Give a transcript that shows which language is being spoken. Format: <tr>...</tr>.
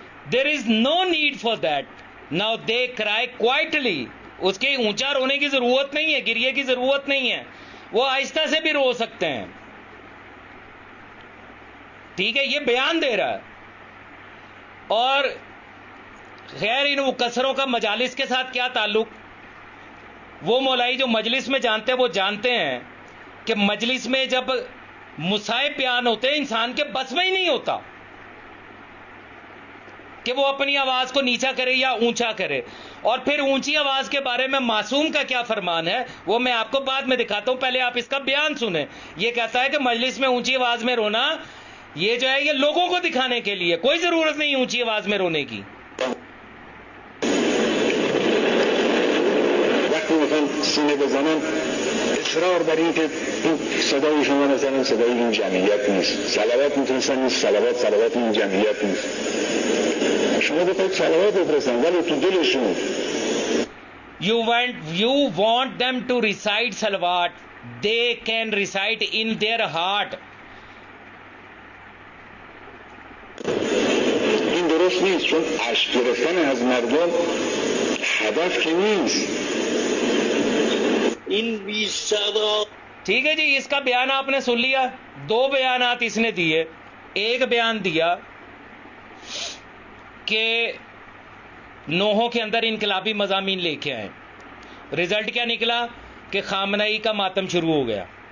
<en>There is no need for that. Now they cry quietly.</en> <ur>اس کے اونچا رونے کی ضرورت نہیں ہے, گریے کی ضرورت نہیں ہے, وہ آہستہ سے بھی رو سکتے ہیں. ٹھیک ہے, یہ بیان دے رہا ہے. اور خیر ان مکسروں کا مجالس کے ساتھ کیا تعلق؟ وہ مولائی جو مجلس میں جانتے ہیں وہ جانتے ہیں کہ مجلس میں جب مصائب بیان ہوتے ہیں انسان کے بس میں ہی نہیں ہوتا کہ وہ اپنی آواز کو نیچا کرے یا اونچا کرے. اور پھر اونچی آواز کے بارے میں معصوم کا کیا فرمان ہے وہ میں آپ کو بعد میں دکھاتا ہوں, پہلے آپ اس کا بیان سنیں. یہ کہتا ہے کہ مجلس میں اونچی آواز میں رونا یہ جو ہے یہ لوگوں کو دکھانے کے لیے, کوئی ضرورت نہیں اونچی آواز میں رونے کی.</ur> <fa>وقتی میخوان سینه بزنن اصرار بر این که این صدای شما مثلا صدای این جمعیت نیست, صلوات میتونستن این صلوات این جمعیت نیست. شما بخواید صلوات بفرستن ولی تو دلشون</fa> <en>You want them to recite salawat, they can recite in their heart.</en> <fa>این درست نیست, چون اشک گرفتن از مردم هدف که نیست. این بی صدا.</fa> <ur>ٹھیک ہے جی, اس کا بیان آپ نے سن لیا. دو بیانات اس نے دیے. ایک بیان دیا کہ نوحوں کے اندر انقلابی مضامین لے کے آئے, رزلٹ کیا نکلا کہ خامنئی کا ماتم شروع ہو گیا.</ur>